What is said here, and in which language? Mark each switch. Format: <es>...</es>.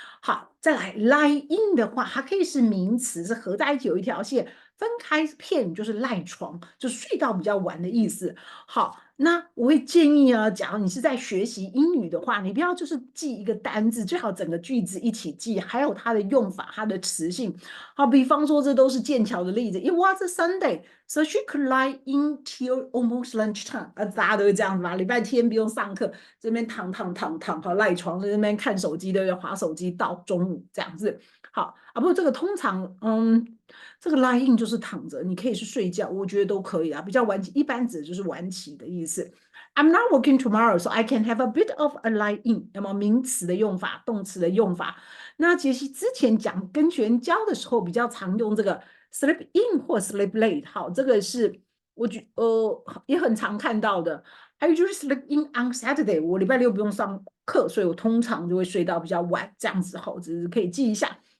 <zh>好，再来 lie in 的话，它可以是名词，是合在一起有一条线，分开片就是赖床，就睡到比较晚的意思。好，那我会建议啊，假如你是在学习英语的话，你不要就是记一个单字，最好整个句子一起记，还有它的用法、它的词性。好，比方说这都是剑桥的例子。</zh> <en>It was a Sunday, so she could lie in till almost lunchtime。</en> <zh>大家都是这样子吧？礼拜天不用上课，这边躺，好赖床，在那边看手机，对不对？滑手机到中午这样子。好啊，不过这个通常，这个 lie in 就是躺着，你可以是睡觉，我觉得都可以啊。比较晚起，一般指的就是晚起的意思。</zh> <en>I'm not working tomorrow, so I can have a bit of a lie in。</en> <zh>那么名词的用法，动词的用法。那杰西之前讲跟学员教的时候，比较常用这个 sleep in 或 sleep late。好，这个是也很常看到的。</zh> <en>I usually sleep in on Saturday。</en> <zh>我礼拜六不用上课，所以我通常就会睡到比较晚，这样子好，只是可以记一下。</zh>